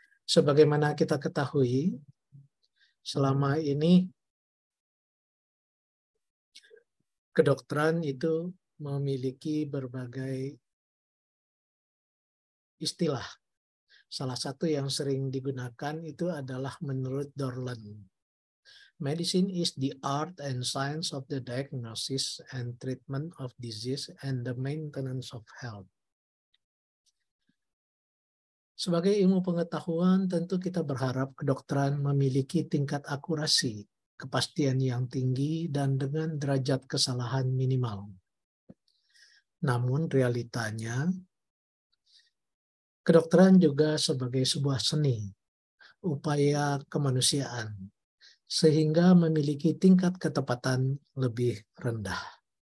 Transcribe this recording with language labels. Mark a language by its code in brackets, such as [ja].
[id] Sebagaimana kita ketahui, selama ini kedokteran itu memiliki berbagai istilah. Salah satu yang sering digunakan itu adalah menurut Dorland. [en] Medicine is the art and science of the diagnosis and treatment of disease and the maintenance of health. [id] Sebagai ilmu pengetahuan, tentu kita berharap kedokteran memiliki tingkat akurasi, kepastian yang tinggi, dan dengan derajat kesalahan minimal. Namun realitanya, kedokteran juga sebagai sebuah seni, upaya kemanusiaan, sehingga memiliki tingkat ketepatan lebih rendah.